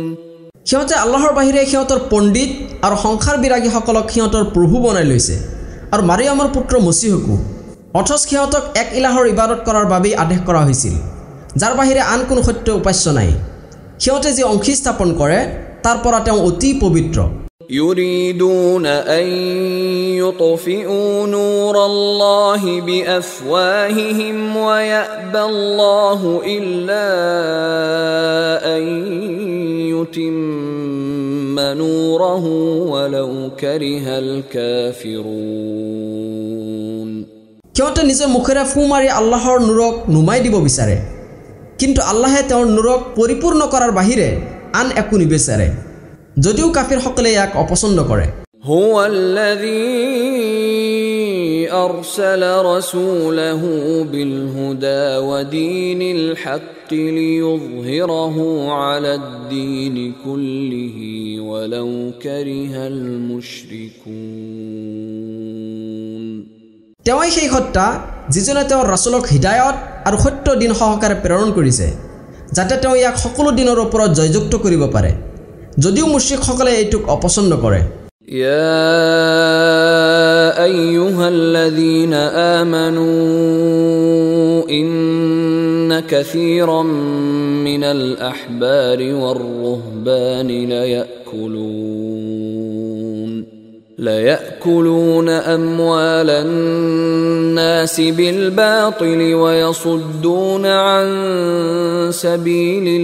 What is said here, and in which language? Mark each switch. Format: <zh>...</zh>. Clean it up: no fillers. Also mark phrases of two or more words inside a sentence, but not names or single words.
<as>সিহঁতে আল্লাহৰ বাহিৰে সিহঁতৰ পণ্ডিত আৰু সংসাৰ বিৰাগীসকলক সিহঁতৰ প্ৰভু বনাই লৈছে আৰু মাৰিয়ামৰ পুত্ৰ মসীহকো অথচ সিহঁতক এক ইলাহৰ ইবাদত কৰাৰ বাবেই আদেশ কৰা হৈছিল যাৰ বাহিৰে আন কোনো সত্য উপাস্য নাই সিহঁতে যি অংশী স্থাপন কৰে তাৰ পৰা তেওঁ অতি পবিত্ৰ</as> <ar>يريدون أن يطفئوا نور الله بأفواههم ويأبى الله إلا أن يتم نوره ولو كره الكافرون</ar> <as>সিহঁতে নিজৰ মুখেৰে ফু মাৰি আল্লাহৰ নূৰক নুমাই দিব বিচাৰে কিন্তু আল্লাহে তেওঁৰ নূৰক পৰিপূৰ্ণ কৰাৰ বাহিৰে আন একো নিবিচাৰে যদিও কাফিৰসকলে ইয়াক অপছন্দ কৰে</as> <ar>هو الذي أرسل رسوله بالهدى ودين الحق ليظهره على الدين كله ولو كره المشركون</ar> <as>তেওঁই সেই সত্তা যিজনে তেওঁৰ ৰাসূলক হিদায়ত আৰু সত্য দিন সহকাৰে প্ৰেৰণ কৰিছে যাতে তেওঁ ইয়াক সকলো দিনৰ ওপৰত জয়যুক্ত কৰিব পাৰে যদিও মুশৰিকসকলে এইটোক অপছন্দ কৰে</as> <ar>يا أيها الذين آمنوا إن كثيرا من الأحبار والرهبان ليأكلون أموال الناس بالباطل ويصدون عن سبيل</ar>